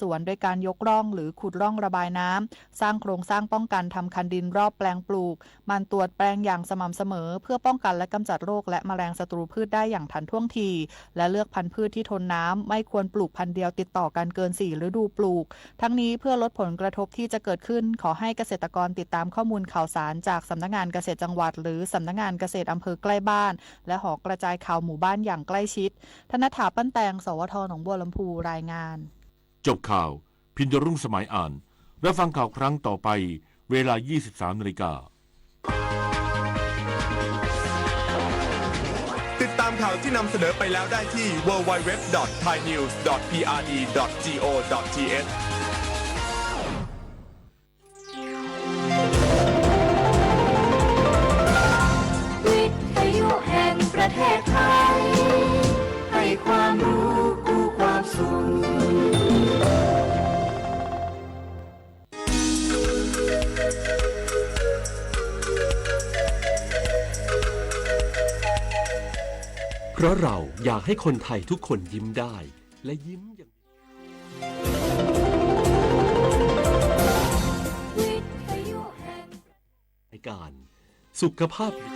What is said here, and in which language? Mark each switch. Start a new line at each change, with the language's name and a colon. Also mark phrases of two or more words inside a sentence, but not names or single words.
Thai: วนโดยการยกร่องหรือขุดร่องระบายน้ำสร้างโครงสร้างป้องกันทำคันดินรอบแปลงปลูกมันตรวจแปลงอย่างสม่ำเสมอเพื่อป้องกันและกำจัดโรคและแมลงศัตรูพืชได้อย่างทันท่วงทีและเลือกพันธุ์พืชที่ทนน้ำไม่ควรปลูกพันธุ์เดียวติดต่อกันเกิน4ฤดูปลูกทั้งนี้เพื่อลดผลกระทบที่จะเกิดขึ้นขอให้เกษตรกรติดตามข้อมูลข่าวสารจากสำนักงานเกษตรจังหวัดหรือสำนักงานเกษตรอำเภอใกล้บ้านและหอกระจายข่าวหมู่บ้านอย่างใกล้ชิดธนถาปั้นแตงสวท. หนองบัวลำพูรายงาน จบข่าวพิญญรุ่งสมัยอ่านรับฟังข่าวครั้งต่อไปเวลา 23:00 น. ติดตามข่าวที่นำเสนอไปแล้วได้ที่ www.thainews.prd.go.th วิทยุแห่งประเทศไทยให้ความรู้กู้ความสุข เพราะเราอยากให้คนไทยทุกคนยิ้มได้และยิ้มอย่างรายการสุขภาพ